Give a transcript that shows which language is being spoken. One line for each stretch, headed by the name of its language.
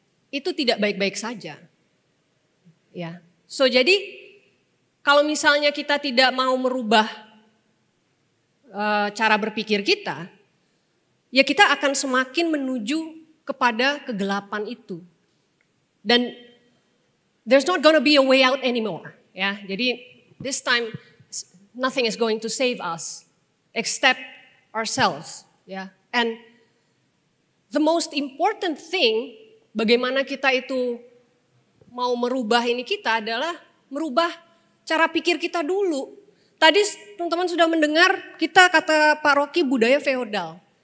Indonesian: Itu tidak baik-baik saja. Ya. So jadi kalau misalnya kita tidak mau merubah cara berpikir kita, ya kita akan semakin menuju kepada kegelapan itu. Dan
English: there's not gonna be a way out anymore.
Indonesian: Ya, jadi
English: this time nothing is going to save us except ourselves.
Indonesian: Ya,
English: and the most important thing
Indonesian: bagaimana kita itu mau merubah ini kita adalah merubah cara pikir kita dulu. Tadi teman-teman sudah mendengar kita kata Pak Rocky budaya feodal.